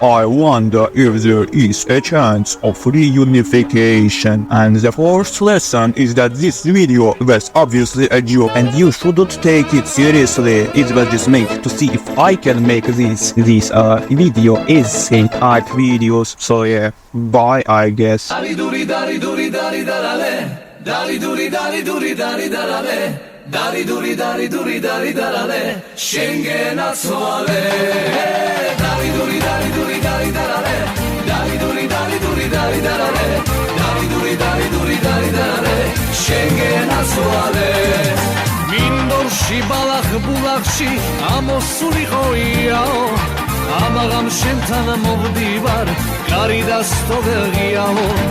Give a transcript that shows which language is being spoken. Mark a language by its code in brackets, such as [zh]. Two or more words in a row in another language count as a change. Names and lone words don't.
[en] I wonder if there is a chance of reunification. And the fourth lesson is that this video was obviously a joke and you shouldn't take it seriously. It was just made to see if I can make this video essay art videos. So yeah, bye I guess. Dari Duri, Dari Duri, Dari Darale. Dari Duri, Dari Duri, Dari Darale. Dari Duri, Dari Duri, Dari Darale. Schengen Azuale. Dari Duri, Dari Duri, Dari Darale. Dari Duri, Dari Duri, Dari Darale. Dari Duri, Dari Duri, Dari Darale. Schengen Azuale. [ka] მინდორში ბალახ ბულახში ამოსულიყო იაო, ამაღამ შენთან მოვდივარ, კარი და სტოლი ღიაო.